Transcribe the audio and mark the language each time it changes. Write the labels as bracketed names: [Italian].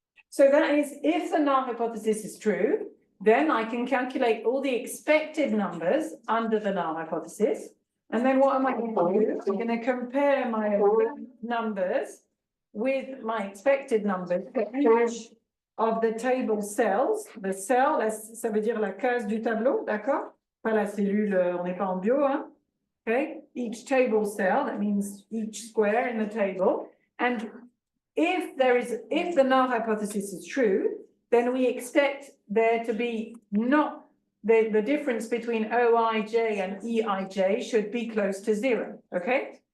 [English] So that is, if the null hypothesis is true, then I can calculate all the expected numbers under the null hypothesis. And then what am I going to do? I'm going to compare my numbers with my expected numbers for each of the table cells. The cell, [French] ça veut dire la case du tableau, d'accord? Pas la cellule, on n'est pas en bio, hein? [English] Okay, each table cell, that means each square in the table. And if the null hypothesis is true, then we expect there to be not the difference between OIJ and EIJ should be close to zero, okay?